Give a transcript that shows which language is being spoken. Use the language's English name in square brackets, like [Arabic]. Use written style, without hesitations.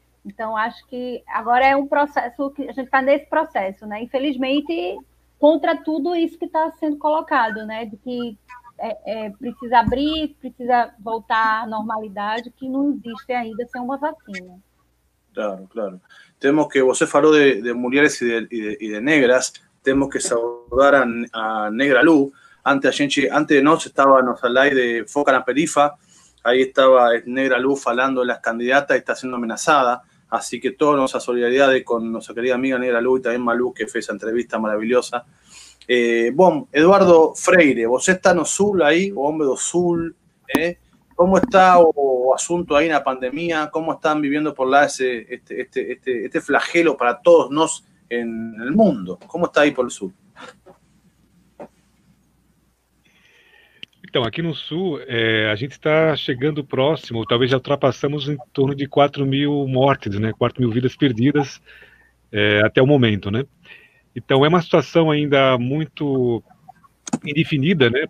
[Portuguese] Então, acho que agora é um processo, que a gente está nesse processo, né, infelizmente, contra tudo isso que está sendo colocado, né, de que precisa abrir, precisa voltar à normalidade, que não existe ainda sem uma vacina. Claro, claro. Tenemos que, você falou de mulheres y de negras, temos que saudar a Negra Lu. [Spanish] Antes de nós estávamos al aire de Foca na Perifa, ahí estaba Negra Lu falando de las candidatas y está siendo amenazada, así que toda nuestra solidaridad con nuestra querida amiga Negra Lu y también Malú, que fue esa entrevista maravillosa. [Portuguese] Bom, Eduardo Freire, você está no sul aí, o hombre do sul, ¿cómo está o asunto ahí en la pandemia? [Spanish] ¿Cómo están viviendo por lá este flagelo para todos nós en el mundo? ¿Cómo está ahí por el sur? [Portuguese] Então, aqui no sul, a gente está chegando próximo, talvez já ultrapassamos em torno de 4 mil mortes, né? 4 mil vidas perdidas até o momento, né? Então, é uma situação ainda muito indefinida, né?